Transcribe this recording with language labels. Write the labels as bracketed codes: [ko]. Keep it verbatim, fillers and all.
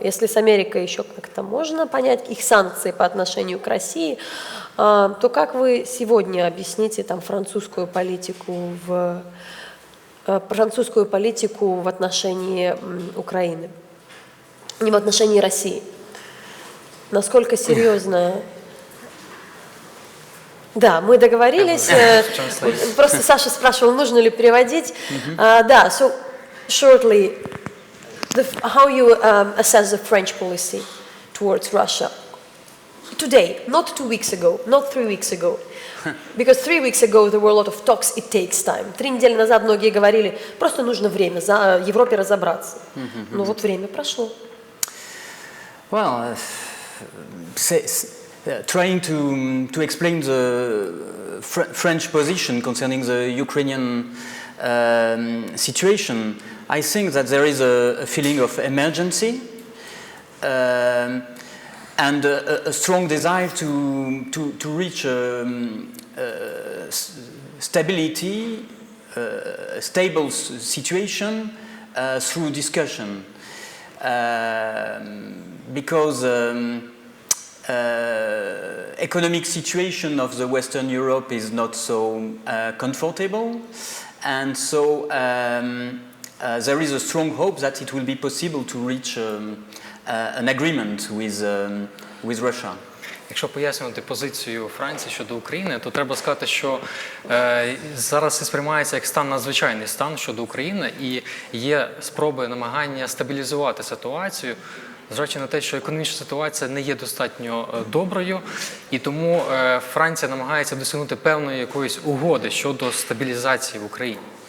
[ru] Если с Америкой еще как-то можно понять их санкции по отношению к России, э, то как вы сегодня объясните там французскую политику в французскую политику в отношении Украины, не в отношении России. Насколько серьезно? Да, мы договорились. Просто Саша спрашивал, нужно ли переводить. [en] Да, so shortly, the, how you um, assess the French policy towards Russia today, not two weeks ago, not three weeks ago. Because three weeks ago there were a lot of talks, it takes time. [ru] Три недели назад многие говорили, просто нужно время, за Европе разобраться. Mm-hmm. Но вот время прошло. [en] Well, uh, say, uh, trying to, to explain the fr- French position concerning the Ukrainian um, situation, I think that there is a, a feeling of emergency. Um, and a, a strong desire to, to, to reach um, uh, s- stability, uh, a stable s- situation uh, through discussion. Uh, because um, uh, economic situation of the Western Europe is not so uh, comfortable, and so um, uh, there is a strong hope that it will be possible to reach um, Uh, an agreement with, um, with Russia. [uk] Якщо пояснювати позицію Франції щодо України, то треба сказати, що е, зараз це сприймається як стан надзвичайний стан щодо України, і є спроби, намагання стабілізувати ситуацію, зважаючи на те, що економічна ситуація не є достатньо е, доброю, і тому е, Франція намагається досягнути певної якоїсь угоди щодо стабілізації в Україні.